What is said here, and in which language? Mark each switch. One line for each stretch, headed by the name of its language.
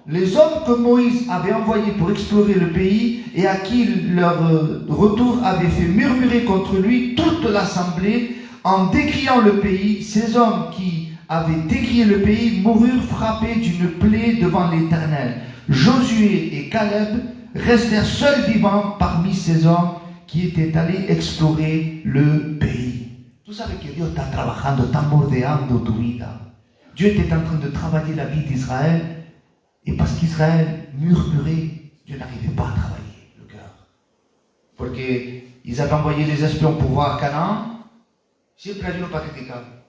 French: Les hommes que Moïse avait envoyés pour explorer le pays et à qui leur retour avait fait murmurer contre lui toute l'assemblée en décriant le pays, ces hommes qui avaient décrié le pays moururent frappés d'une plaie devant l'Éternel. Josué et Caleb restèrent seuls vivants parmi ces hommes qui étaient allés explorer le pays.
Spanish: Tú sabes que Dios está trabajando, está moldeando tu vida.
French: Dieu était en train de travailler la vie d'Israël, et parce qu'Israël murmurait, Dieu n'arrivait pas à travailler le cœur. Parce qu'ils avaient envoyé les espions pour voir Canaan,
Spanish: siempre hay uno para criticar.